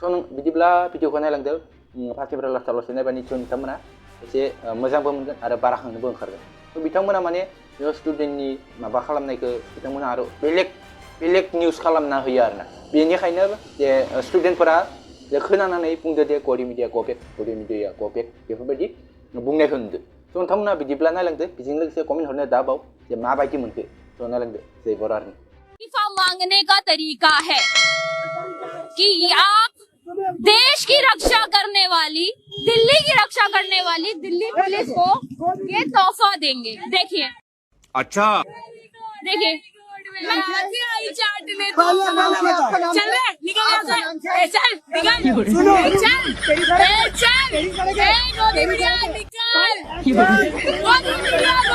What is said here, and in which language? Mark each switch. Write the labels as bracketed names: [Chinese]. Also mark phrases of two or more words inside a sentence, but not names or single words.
[Bodo] नों बिदिब्ला भिडिअखौ नायलांदो फार्स्टनिफ्राय लास्टआवल'सो नायबा निस्सय नोंथांमोना एसे मोजांबो मोनगोन आरो बाराखांनोबो ओंखारगोन स' बिथांमोना माने स्टुडेन्टनि माबा खालामनायखौ बिथांमोना आरो बेलेग निउस खालामना होयो आरोना बेनिखायनो जे स्टुडेन्टफोरा खोनानानै बुंदो दे गदि मिडिया गबेक बेफोरबायदि बुंनायखौ नुदो स' नोंथांमोना बिदिब्ला नायलांदो बेजों लोगोसे कमेन्ट हरनो दाबाव जे माबायदि मोनखो स' नायलांदो जय बर' आर्मि [Hindi] इस्तीफा मांगने का तरीका है कि आप देश की रक्षा करने वाली दिल्ली की रक्षा करने वाली दिल्ली पुलिस को ये तोहफा देंगे देखिए अच्छा देखिए चाटने तो चल रहे निकल यहाँ से चल निकल चल गोदी मिडिया निकल गोदी मिडिया